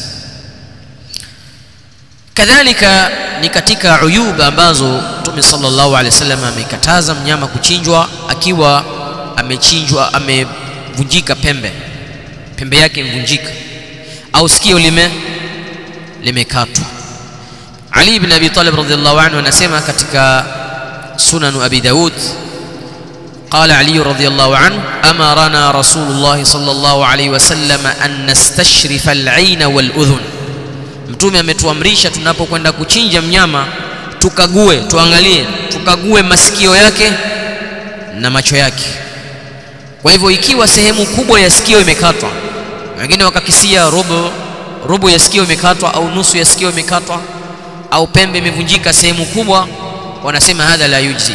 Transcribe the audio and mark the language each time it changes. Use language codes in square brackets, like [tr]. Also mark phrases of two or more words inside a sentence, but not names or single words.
[sw] Kadhalika ni katika uyuba ambazo Mtume [ar] صلى الله عليه وسلم [sw] amekataza mnyama kuchinjwa akiwa amechinjwa, amevunjika pembe yake imevunjika, au sikio limekatwa. Ali ibn Abi Talib [ar] رضي الله عنه [sw] anasema katika Sunan Abi Daud, [ar] قال علي رضي الله عنه أمرنا رسول الله صلى الله عليه وسلم أن نستشرف العين والأذن. [sw] Mtume ametuamrisha tunapokwenda kuchinja mnyama tukague masikio yake na macho yake. Kwa hivyo ikiwa sehemu kubwa ya sikio imekatwa, wengine wakakisia robo ya sikio imekatwa au nusu ya sikio imekatwa au pembe imevunjika sehemu kubwa, wanasema [ar] هذا لا يجزئ.